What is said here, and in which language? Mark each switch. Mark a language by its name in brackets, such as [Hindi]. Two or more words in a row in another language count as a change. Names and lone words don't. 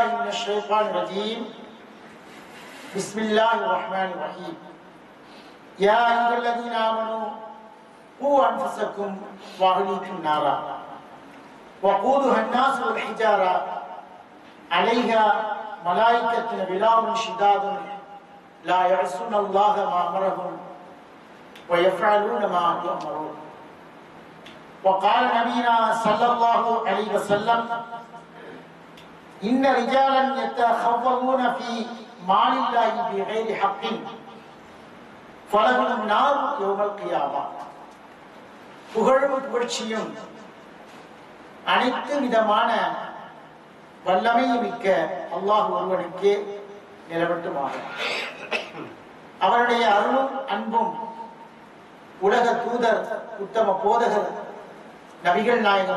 [Arabic] من الشيطان الرجيم بسم الله الرحمن الرحيم يا أيها الذين آمنوا قوا أنفسكم وأهليكم نارا وقودها الناس والحجارة عليها ملائكة غلاظ شداد لا يعصون الله ما أمرهم ويفعلون ما يؤمرون وقال نبينا صلى الله عليه وسلم إن رجالا يتخوضون في مال الله بغير حق فلهم النار يوم القيامة [Tamil] புகழும் புகழ்ச்சியும் அனைத்து விதமான வல்லமை மிக்க அல்லாஹ் ஒருவனுக்கே நிலவட்டுமாக. அவருடைய அருளும் அன்பும் உலக தூதர் உத்தம போதகர் நபிகள் நாயகம்